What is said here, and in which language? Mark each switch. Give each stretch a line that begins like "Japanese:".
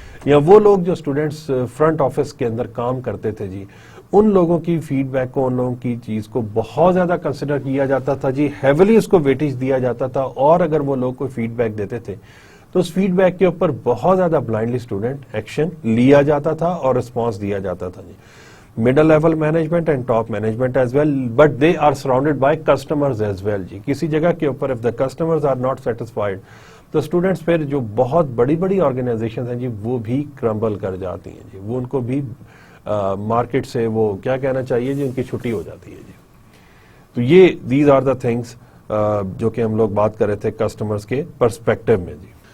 Urdu: یا وہ لوگ جو اسٹوڈنٹس فرنٹ آفس کے اندر کام کرتے تھے جی, ان لوگوں کی فیڈ بیک کو, ان لوگوں کی چیز کو بہت زیادہ کنسیڈر کیا جاتا تھا جی, ہیویلی اس کو ویٹیج دیا جاتا تھا, اور اگر وہ لوگ کوئی فیڈ بیک دیتے تھے تو اس فیڈ بیک کے اوپر بہت زیادہ بلائنڈلی اسٹوڈنٹ ایکشن لیا جاتا تھا اور رسپانس دیا جاتا تھا جی.
English: middle level management and top management as well, but they are surrounded by customers as well جی.
Urdu: کسی جگہ کے اوپر
English: if the customers are not satisfied
Urdu: تو اسٹوڈنٹس پھر جو بہت بڑی بڑی آرگنائزیشنز ہیں جی وہ بھی کرمبل کر جاتی ہیں جی, وہ ان کو بھی مارکیٹ سے وہ کیا کہنا چاہیے جی ان کی چھٹی ہو جاتی ہے جی. تو یہ
English: these are the things
Urdu: جو کہ ہم لوگ بات کر رہے تھے کسٹمرز کے پرسپیکٹو میں جی.